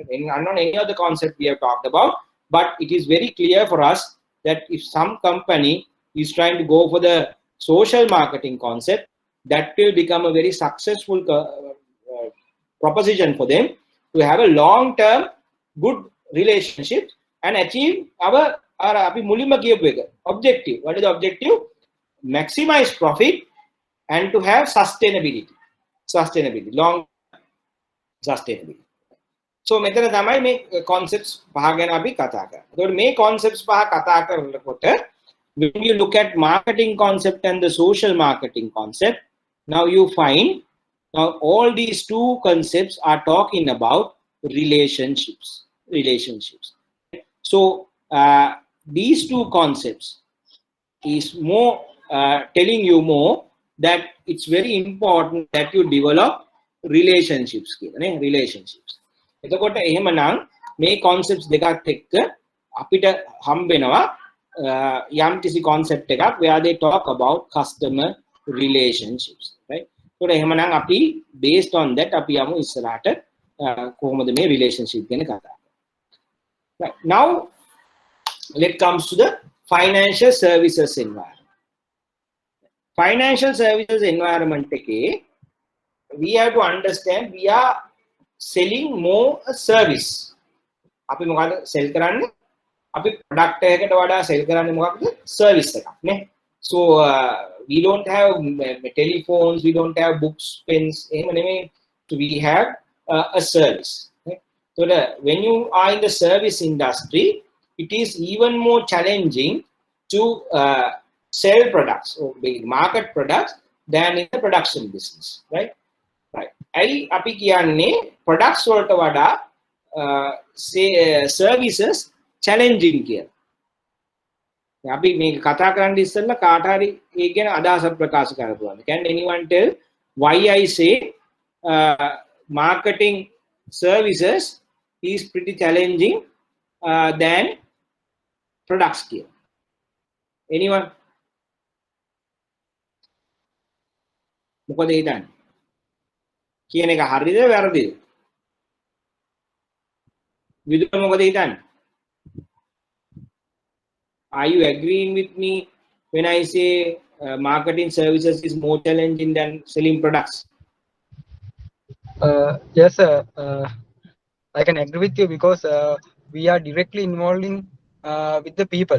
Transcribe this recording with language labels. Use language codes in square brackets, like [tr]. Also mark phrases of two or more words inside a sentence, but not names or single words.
[en] Run on any other concept we have talked about, but it is very clear for us that if some company is trying to go for the social marketing concept, that will become a very successful proposition for them to have a long-term good relationship and achieve our objective. What is the objective? Maximize profit and to have sustainability, long sustainability. So [si] මෙතන තමයි මේ concepts පහ ගැන අපි කතා කරන්නේ. ඒතකොට මේ concepts පහ කතා කරනකොට [en] when you look at marketing concept and the social marketing concept, now you find now all these two concepts are talking about relationships. So these two concepts is more telling you more that it's very important that you develop relationships. Relationships. [si] එතකොට එහෙමනම් මේ concepts දෙකත් එක්ක අපිට හම්බෙනවා යම් කිසි concept එකක් [en] where they talk about customer relationships, right? [si] ඒතකොට එහෙමනම් අපි [en] based on that [si] අපි යමු ඉස්සරහට කොහොමද මේ relationship ගැන කතා කරන්නේ. [en] Right. Now let's come to the financial services environment. Financial services environment [si] එකේ [en] we have to understand we are selling more a service. [si] අපි මොකද sell කරන්නේ? අපි product එකකට වඩා sell කරන්නේ මොකක්ද? Service එකක් නේ. [en] So we don't have telephones, we don't have books, pens, [si] එහෙම නෙමෙයි. [en] So we have a service. Okay? So when you are in the service industry, it is even more challenging to sell products or market products than in the production business, right? Right. [si] ඇයි අපි කියන්නේ products වලට වඩා [en] services challenging [si] කියලා. අපි මේක කතා කරන්න ඉස්සෙල්ලා කාට හරි ඒක ගැන අදහසක් ප්‍රකාශ කරපුවාද? [en] Can anyone tell why I say marketing services is pretty challenging than products කියලා? Anyone? [si] මොකද හිතන්නේ? කියන එක හරිද වැරදිද? විදුර මොකද හිතන්නේ? [en] Are you agreeing with me when I say marketing services is more challenging than selling products? Yes, I can agree with you because we are directly involving with the people.